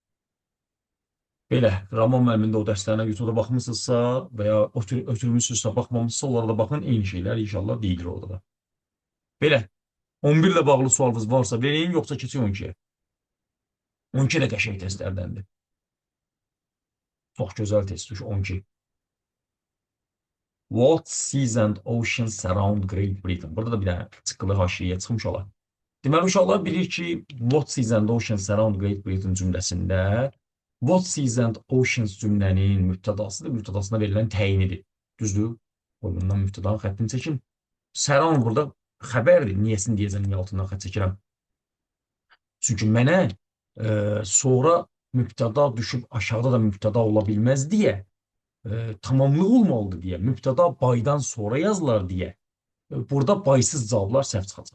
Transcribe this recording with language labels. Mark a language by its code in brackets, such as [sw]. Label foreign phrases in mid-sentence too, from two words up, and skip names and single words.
[az] Belə, Ramon müəllimində o dərslərinə YouTube-da baxmışsınızsa və ya ötürmüşsünüzsə, baxmamışsınızsa, onlara da baxın, eyni şeylər inşallah deyilir orada da. Belə, 11 ilə bağlı sualınız varsa verin, yoxsa keçin 12-yə. 12 də qəşəng testlərdəndir. Çox gözəl test, 12. [en] What seas and oceans surround Great Britain? [az] Burada da bir dənə çıqqılı haşiyə çıxmış olar. Deməli, uşaqlar bilir ki, [en] what seas and oceans surround Great Britain [az] cümləsində [en] what seas and oceans [az] cümlənin mübtədasıdır, mübtədasına verilən təyinidir. Düzdür? Oyundan mübtədanın xəttini çəkin. Surround burada xəbərdir. Niyəsini deyəcəm, niyə altından xətt çəkirəm. Çünki mənə sonra mübtəda düşüb aşağıda da mübtəda ola bilməz deyə tamamlıq olmalıdır deyə, mübtəda baydan sonra yazılar deyə, burada baysız cavablar səhv çıxacaq.